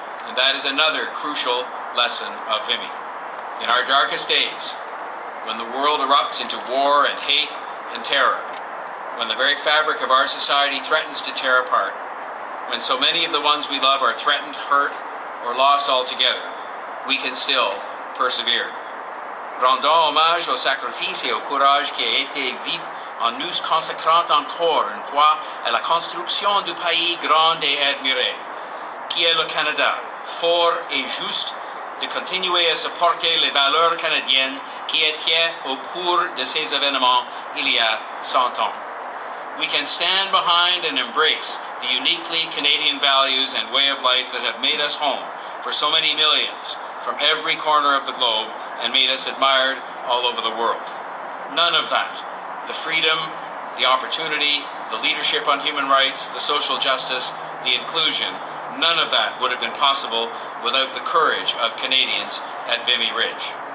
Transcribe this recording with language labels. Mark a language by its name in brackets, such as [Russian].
[English] And that is another crucial lesson of Vimy. In our darkest days, when the world erupts into war and hate and terror, when the very fabric of our society threatens to tear apart, when so many of the ones we love are threatened, hurt, or lost altogether, we can still persevere. [French] Rendons hommage au sacrifice et au courage qui a été vif en nous consacrant encore une fois à la construction du pays grand et admiré, qui est le Canada, fort et juste, de continuer à supporter les valeurs canadiennes qui étaient au cours de ces événements il y a 100 ans. [English] We can stand behind and embrace the uniquely Canadian values and way of life that have made us home for so many millions from every corner of the globe and made us admired all over the world. None of that, the freedom, the opportunity, the leadership on human rights, the social justice, the inclusion, none of that would have been possible without the courage of Canadians at Vimy Ridge.